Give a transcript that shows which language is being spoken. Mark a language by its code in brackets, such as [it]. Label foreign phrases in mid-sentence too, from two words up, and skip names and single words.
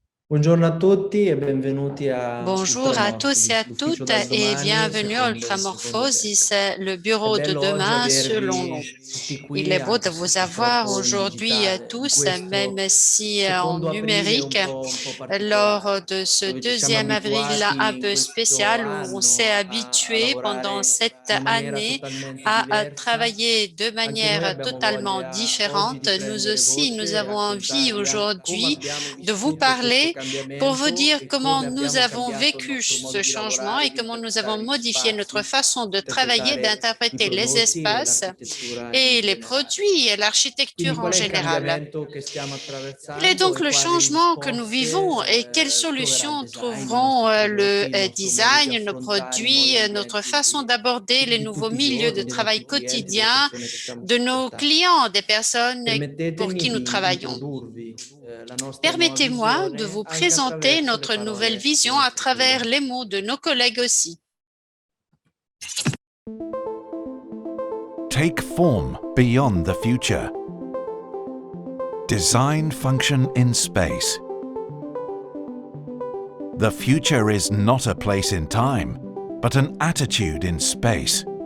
[it] Buongiorno a tutti e benvenuti a [fr] Bonjour à tous et [it] Ultramorphosis, [fr] à [it] l'ufficio [fr] toutes [it] dal [fr] et [it] domani [fr] bienvenue à [it] secondo [fr] Ultramorphosis, [it] Tech. [fr] le [it] È [fr] bureau de [it] bello oggi [fr] demain selon nous. [it] avervi tutti [fr] Il [it] qui, [fr] est beau de [it] anche se [fr] vous avoir [it] purtroppo in [fr] aujourd'hui [it] digitale, in [fr] tous, [it] questo [fr] même si en [it] secondo aprile [fr] numérique, [it] un po' [fr] lors [it] particolare, [fr] de ce [it] dove ci siamo [fr] 2e avril un [it] abituati in [fr] peu [it] questo [fr] spécial où on s'est [it] anno a [fr] habitué pendant [it] lavorare [fr] cette [it] in una maniera [fr] année [it] totalmente [fr] à [it] diversa. [fr] travailler de [it] Anche noi [fr] manière [it] abbiamo [fr] totalement [it] voglia oggi [fr] différente. [it] di [fr] Nous [it] prendere [fr] aussi, nous [it] voce e [fr] avons envie [it] raccontarvi anche come [fr] aujourd'hui [it] abbiamo [fr] de vous [it] vissuto questo [fr] parler pour vous [it] cambiamento [fr] dire [it] e [fr] comment [it] come [fr] nous [it] abbiamo [fr] avons [it] cambiato il [fr] vécu [it] nostro modo [fr] ce [it] di [fr] changement [it] lavorare, [fr] et [it] di [fr] comment nous avons [it] interpretare gli [fr] modifié notre [it] spazi, [fr] façon de travailler, [it] interpretare i [fr] d'interpréter les [it] prodotti e [fr] espaces [it] l'architettura in [fr] et les [it] generale. [fr] produits et [it] Quindi [fr] l'architecture en [it] qual è il [fr] général. [it] cambiamento che stiamo [fr] Quel est [it] attraversando [fr] donc [it] e [fr] le [it] quali [fr] changement que nous vivons et [it] risposte [fr] quelles [it] troverà il [fr] solutions [it] design, i [fr] trouveront [it] nostri [fr] le [it] prodotti, il nostro modo di [fr] design, nos [it] affrontare i nuovi [fr] produits, notre [it] ambienti [fr] façon d'aborder les [it] di [fr] nouveaux [it] tutti i [fr] milieux de [it] giorni, dei [fr] travail [it] nostri clienti, delle [fr] quotidiens [it] persone che stiamo [fr] de nos [it] supportando. [fr] clients, des personnes pour [it] Permettetemi [fr] qui nous [it] di [fr] travaillons. [it] introdurvi la nostra nuova [fr] Permettez-moi de [it] visione [fr] vous [it] anche [fr] présenter [it] attraverso le [fr] notre nouvelle [it] parole dei [fr] vision à [it] nostri [fr] travers les [it] colleghi. [fr] mots de nos collègues aussi. [en] Take form beyond the future. Design function in space. The future is not a place in time, but an attitude in space.